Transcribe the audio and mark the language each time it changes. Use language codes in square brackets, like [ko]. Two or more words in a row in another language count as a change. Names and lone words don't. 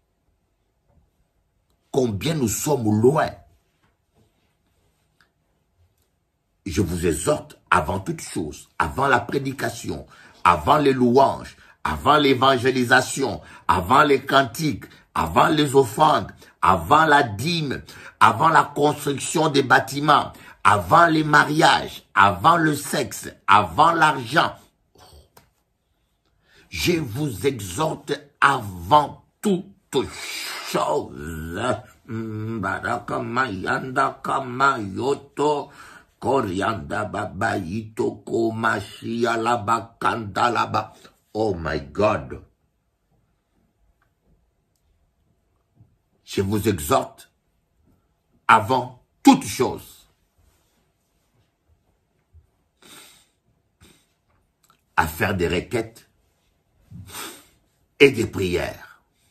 [fr] Combien nous sommes loin. Je vous exhorte avant toute chose, avant la prédication, avant les louanges, avant l'évangélisation, avant les cantiques, avant les offrandes, avant la dîme, avant la construction des bâtiments, avant les mariages, avant le sexe, avant l'argent. Je vous exhorte avant toute chose. Barakamayanda kamayoto korianda babayito komashia laba kandalaba. [en] Oh my God. [fr] Je vous exhorte avant toute chose à faire des requêtes et des prières.